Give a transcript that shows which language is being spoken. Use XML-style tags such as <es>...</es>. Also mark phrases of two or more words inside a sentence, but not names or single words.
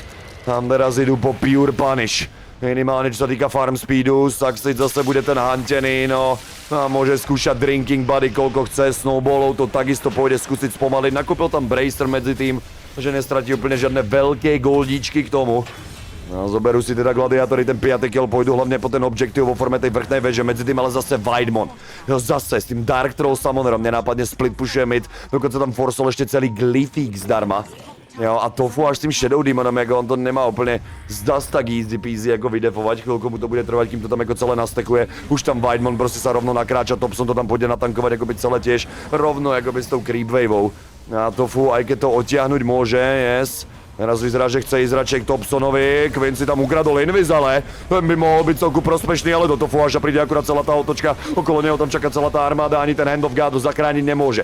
<sk>Tam teraz idú po Pure Punish. Minimálne čo sa týka farm speedu, Saxic zase bude ten hantený, no a môže skúšať Drinking Buddy koľko chce, Snowballov to takisto pôjde skúsiť spomaliť, nakúpil tam Bracer medzi tým, že nestratí úplne žiadne veľké goldíčky k tomu. No, zoberú si teda gladiátori ten 5. kill, pôjdu hlavne po ten objektív vo forme tej vrchnej veže, medzi tým ale zase Weidmon. Zase s tým Dark Troll Summonerom nenápadne split pushuje mid, dokonca tam forsol ešte celý Glyphík zdarma. Jo, a Tofu až s tým Shadow Demonom,</sk> <cs>jako on to nemá úplně</cs> <sk>zdas tak</sk> <en>easy peasy</en> <sk>jako vydefovať, chvilku mu to bude trvať, kým to tam jako celé nastekuje. Už tam Weidmon prostě sa rovno nakráča, Topson to tam pôjde natankovať jakoby celé tiež, rovno jakoby s tou creep waveou. A Tofu, aj keď to odtiahnuť môže, yes. Teraz vyzerá, že chce ísť radšej k Topsonovi, Quinn si tam ukradol Invis, ale ten by mohol byť celku prospešný, ale do Tofuáša príde akurát celá tá otočka, okolo neho tam čaká celá tá armáda, ani ten Hand of God zachrániť nemôže.</sk>